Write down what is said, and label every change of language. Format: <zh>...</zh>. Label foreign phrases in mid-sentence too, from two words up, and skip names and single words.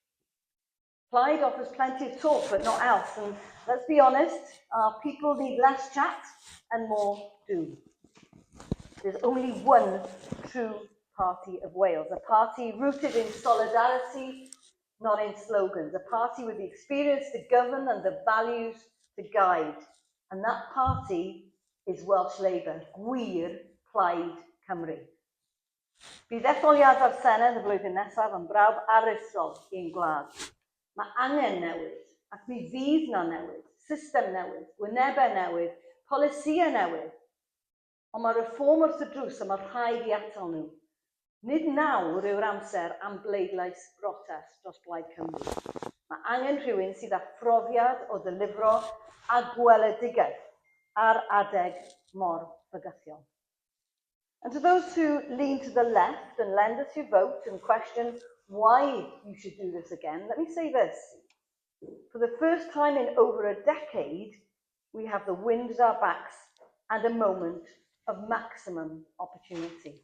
<en>Plaid offers plenty of talk, but not else. And let's be honest, our people need less chat and more do. There's only one true party of Wales, a party rooted in solidarity, not in slogans, a party with the experience to govern and the values to guide. And that party is Welsh Labour,</en> <cy>Gwir Plaid Cymru. Bydd etholiad ar Senedd y flwyddyn nesaf yn brawf aruthrol i'n gwlad. Mae angen newid, ac mi fydd na newid, system newid, gwynebau newid, polisïau newid. Ond mae reform wrth y drws a mae rhaid i atal nhw. Nid nawr yw'r amser am bleidlais brotest dros Blaid Cymru. Mae angen rhywun sydd â phrofiad o ddilifro a gweledigaeth ar adeg mor bygythiol.</cy> <en>And to those who lean to the left and lend us your vote and question why you should do this again, let me say this. For the first time in over a decade, we have the wind at our backs and a moment of maximum opportunity.</en>